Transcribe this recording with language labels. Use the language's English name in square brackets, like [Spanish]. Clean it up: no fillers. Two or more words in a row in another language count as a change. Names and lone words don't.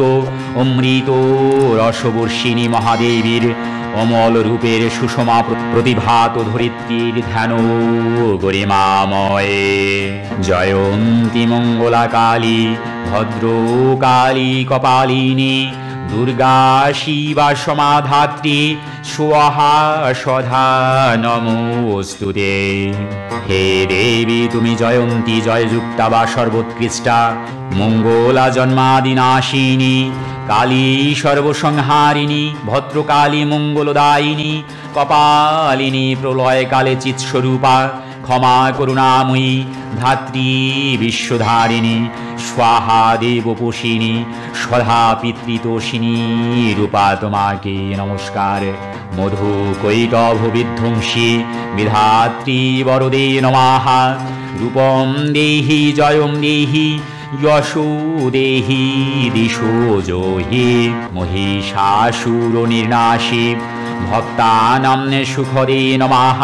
[Bangla] অমৃত রসবর্ষিণী মহাদেবীর অমল রূপের সুষমা প্রতিভাত ধরিত্রীর ধ্যান গরিমাময়। [Sanskrit] जयन्ती मङ्गला काली, भद्रकाली कपालिनी, दुर्गा शिवा समाधात्री, स्वाहा स्वधा नमोस्तुते। [Bangla] হে দেবী তুমি জয়ন্তী, জয়যুক্তা বা সর্বোৎকৃষ্টা, মঙ্গলা জন্মাদিনাশিনী, কালী সর্বসংহারিণী, ভদ্রকালী মঙ্গলদায়িনী, কপালিনী প্রলয়কালে চিৎস্বরূপা, ক্ষমা করুণাময়ী, ধাত্রী বিশ্বধারিণী, স্বাহা দেবপোষিণী, সদা পিতৃতোষিণী রূপা তোমাকে নমস্কার। [Sanskrit] मधु कैटभ विध्वंसी विधात्री वरदे नमः। रूपम देहि जयम देहि, यशो देहि दिशो जहि। महिषासुर निर्नाशी, भक्तानां सुखदे नमः।